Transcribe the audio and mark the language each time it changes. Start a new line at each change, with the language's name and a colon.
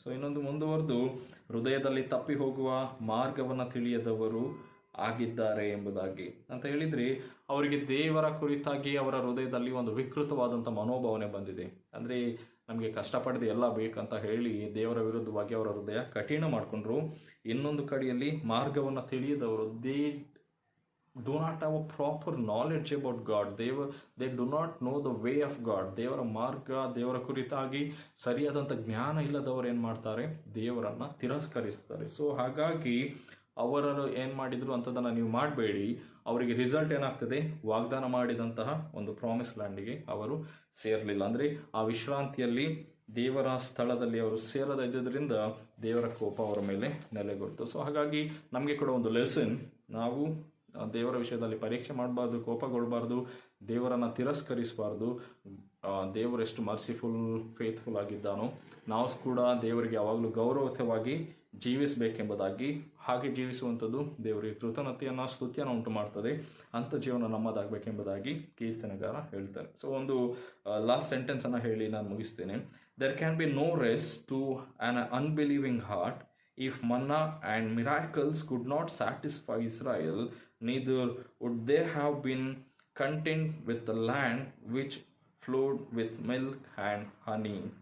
Kannada: So ಇನ್ನೊಂದು ಮುಂದುವರೆದು, ಹೃದಯದಲ್ಲಿ ತಪ್ಪಿ ಹೋಗುವ ಮಾರ್ಗವನ್ನು ತಿಳಿಯದವರು ಆಗಿದ್ದಾರೆ ಎಂಬುದಾಗಿ ಅಂತ ಹೇಳಿದರೆ, ಅವರಿಗೆ ದೇವರ ಕುರಿತಾಗಿ ಅವರ ಹೃದಯದಲ್ಲಿ ಒಂದು ವಿಕೃತವಾದಂಥ ಮನೋಭಾವನೆ ಬಂದಿದೆ. ಅಂದರೆ ನಮಗೆ ಕಷ್ಟಪಡದೆ ಎಲ್ಲ ಬೇಕಂತ ಹೇಳಿ ದೇವರ ವಿರುದ್ಧವಾಗಿ ಅವರ ಹೃದಯ ಕಠಿಣ ಮಾಡಿಕೊಂಡ್ರು. ಇನ್ನೊಂದು ಕಡೆಯಲ್ಲಿ ಮಾರ್ಗವನ್ನು ತಿಳಿಯದವರು,
English: do not have a proper knowledge about God. They do not know the way of God.
Kannada: ದೇವರ ಮಾರ್ಗ, ದೇವರ ಕುರಿತಾಗಿ ಸರಿಯಾದಂಥ ಜ್ಞಾನ ಇಲ್ಲದವರು ಏನು ಮಾಡ್ತಾರೆ, ದೇವರನ್ನು ತಿರಸ್ಕರಿಸ್ತಾರೆ. ಸೊ ಹಾಗಾಗಿ ಅವರನ್ನು ಏನು ಮಾಡಿದ್ರು ಅಂಥದ್ದನ್ನು ನೀವು ಮಾಡಬೇಡಿ. ಅವರಿಗೆ ರಿಸಲ್ಟ್ ಏನಾಗ್ತದೆ, ವಾಗ್ದಾನ ಮಾಡಿದಂತಹ ಒಂದು ಪ್ರಾಮಿಸ್ ಲ್ಯಾಂಡಿಗೆ ಅವರು ಸೇರಲಿಲ್ಲ. ಅಂದರೆ ಆ ವಿಶ್ರಾಂತಿಯಲ್ಲಿ, ದೇವರ ಸ್ಥಳದಲ್ಲಿ ಅವರು ಸೇರದ ಇದ್ದುದರಿಂದ ದೇವರ ಕೋಪ ಅವರ ಮೇಲೆ ನೆಲೆಗೊಳ್ತು. ಸೊ ಹಾಗಾಗಿ ನಮಗೆ ಕೂಡ ಒಂದು ಲೆಸನ್, ನಾವು ದೇವರ ವಿಷಯದಲ್ಲಿ ಪರೀಕ್ಷೆ ಮಾಡಬಾರ್ದು, ಕೋಪಗೊಳ್ಳಬಾರ್ದು, ದೇವರನ್ನು ತಿರಸ್ಕರಿಸಬಾರ್ದು. ದೇವರು ಎಷ್ಟು ಮರ್ಸಿಫುಲ್, ಫೇತ್ಫುಲ್ ಆಗಿದ್ದಾನೋ ನಾವು ಕೂಡ ದೇವರಿಗೆ ಯಾವಾಗಲೂ ಗೌರವಯುತವಾಗಿ ಜೀವಿಸಬೇಕೆಂಬುದಾಗಿ, ಹಾಗೆ ಜೀವಿಸುವಂಥದ್ದು ದೇವರಿಗೆ ಕೃತಜ್ಞತೆಯನ್ನು, ಸ್ತುತಿಯನ್ನು ಉಂಟು ಮಾಡ್ತದೆ. ಅಂಥ ಜೀವನ ನಮ್ಮದಾಗಬೇಕೆಂಬುದಾಗಿ ಕೀರ್ತನೆಗಾರ ಹೇಳ್ತಾರೆ. ಸೊ ಒಂದು ಲಾಸ್ಟ್ ಸೆಂಟೆನ್ಸನ್ನು ಹೇಳಿ ನಾನು ಮುಗಿಸ್ತೇನೆ.
English: There can be no rest to an unbelieving heart. If manna and miracles could not satisfy Israel, neither would they have been content with the land which flowed with milk and honey.